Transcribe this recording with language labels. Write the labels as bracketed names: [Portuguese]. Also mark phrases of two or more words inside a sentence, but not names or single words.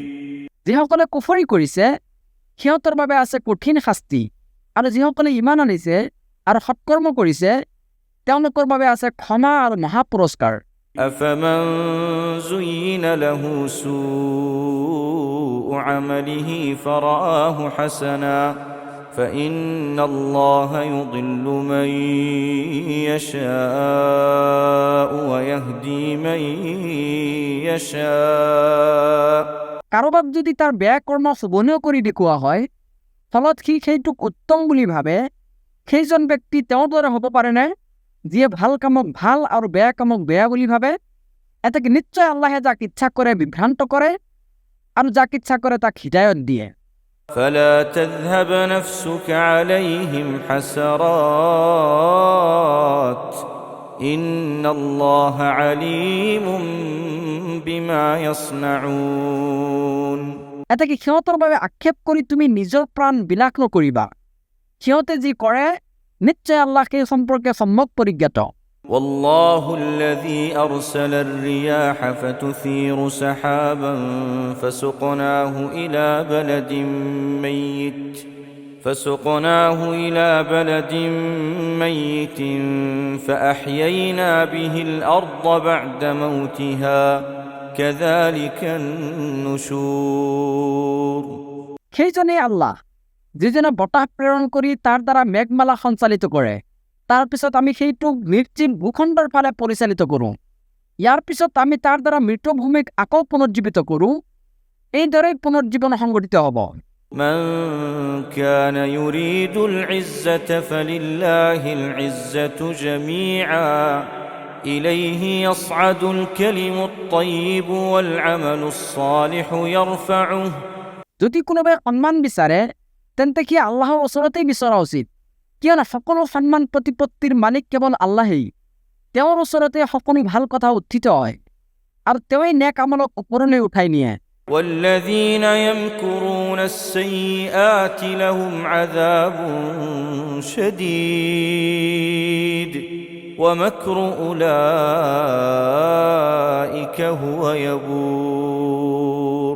[Assamese] যিসকলে কুফৰি কৰিছে সিহঁতৰ বাবে আছে কঠিন শাস্তি, আৰু যিসকলে ইমান আনিছে আৰু সৎকৰ্ম কৰিছে তেওঁলোকৰ বাবে আছে ক্ষমা আৰু মহা পুৰস্কাৰ। [Arabic] أفمن زين له سوء عمله فرآه حسنا فإن الله يضل من يشاء ويهدي من يشاء [Assamese] কাৰোবাক যদি তাৰ বেয়া কৰ্ম শোভনীয় কৰি দেখুওৱা হয়, ফলত সি সেইটোক উত্তম বুলি ভাবে, সেইজন ব্যক্তি তেওঁৰ দৰে হ'ব পাৰেনে যিয়ে ভাল কামক ভাল আৰু বেয়া কামক বেয়া বুলি ভাবে? এতেকে নিশ্চয় আল্লাহে যাক ইচ্ছা কৰে বিভ্ৰান্ত কৰে আৰু যাক ইচ্ছা কৰে তাক হিদায়ত দিয়ে। [Arabic] فلا تذهب نفسك عليهم حسرات إن الله عليم بما يصنعون [Assamese] এতেকে সিহঁতৰ বাবে আক্ষেপ কৰি তুমি নিজৰ প্ৰাণ বিলাস নকৰিবা। সিহঁতে যি কৰে নিশ্চয় আল্লাহ সেই সম্পৰ্কে সম্যক পৰিজ্ঞাত। [Arabic] والله الذي أرسل الرياح فتثير سحابا فسقناه إلى بلد ميت فسقناه إلى بلد ميت فأحيينا به الأرض بعد موتها كذلك النشور [Assamese] সেই জন্যই আল্লাহ যিজনে বতাহ প্ৰেৰণ কৰি তাৰ দ্বাৰা মেঘমালা সঞ্চালিত কৰে, তাৰ পিছত আমি সেইটোক নিৰ্জীৱ ভূখণ্ডৰ ফালে পৰিচালিত কৰোঁ। ইয়াৰ পিছত আমি তাৰ দ্বাৰা মৃত ভূমিক আকৌ পুনৰুজ্জীৱিত কৰোঁ। এইদৰে পুনৰুজ্জীৱন সংঘটিত হ'ব। [Arabic] من كان يريد العزة فلله العزة جميعا إليه يصعد الكلم الطيب والعمل الصالح يرفعه [Assamese] যদি কোনোবাই সন্মান বিচাৰে তেন্তে সি আল্লাহৰ ওচৰতেই বিচৰা উচিত, কিয়নো সকলো সন্মান প্ৰতিপত্তিৰ মালিক কেৱল আল্লাহেই। তেওঁৰ ওচৰতে সকলো ভাল কথা উত্থিত হয় আৰু তেওঁই নেক আমলক ওপৰলৈ উঠাই নিয়ে। [Arabic] والذين يمكرون السيئات لهم عذاب شديد ومكر أولئك هو يبور